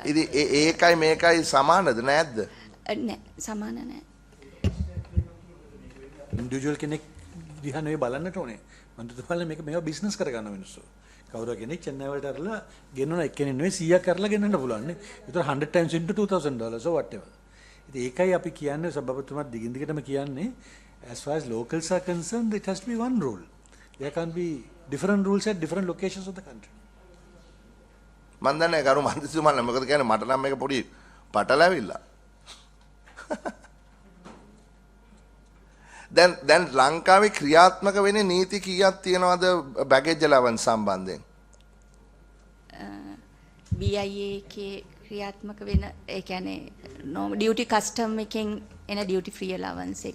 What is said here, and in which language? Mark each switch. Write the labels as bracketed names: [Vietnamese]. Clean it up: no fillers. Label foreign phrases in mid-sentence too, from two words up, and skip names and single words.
[Sinhala] ඉතින් ඒකයි මේකයි සමානද නැද්ද? නෑ සමාන නෑ. ඉන්ඩිවිජුවල් කෙනෙක් දිහා නෙවෙයි බලන්නට ඕනේ. මන්ත්‍රීතුමාලා මේවා බිස්නස් කරගන්න මිනිස්සු. කවුරු කෙනෙක් චෙන්නයි වලට අරලා ගෙන්නන එක්කෙනෙක් නෙවෙයි 100ක් කරලා ගෙන්නන්න පුළුවන් නේ. [English] ඒතර 100 times into $2000 or whatever. [Sinhala] ඉතින් ඒකයි අපි කියන්නේ සභාපතිතුමා දිගින් දිගටම කියන්නේ [English] as far as locals are concerned it has to be one rule. There can't be different rules at different locations of the country. [Sinhala] මන් දන්නේ කරු මන්ත්‍රීතුමාලා මොකද කියන්නේ මට නම් මේක පොඩි පටලැවිල්ලා. දැන් ලංකාවේ ක්‍රියාත්මක වෙන්නේ නීති කීයක් තියෙනවද [English] baggage allowance [Sinhala] සම්බන්ධයෙන්? BIA එකේ ක්‍රියාත්මක වෙන ඒ කියන්නේ [English] duty custom [Sinhala] එකෙන් එන [English] duty free allowance [Sinhala] එක.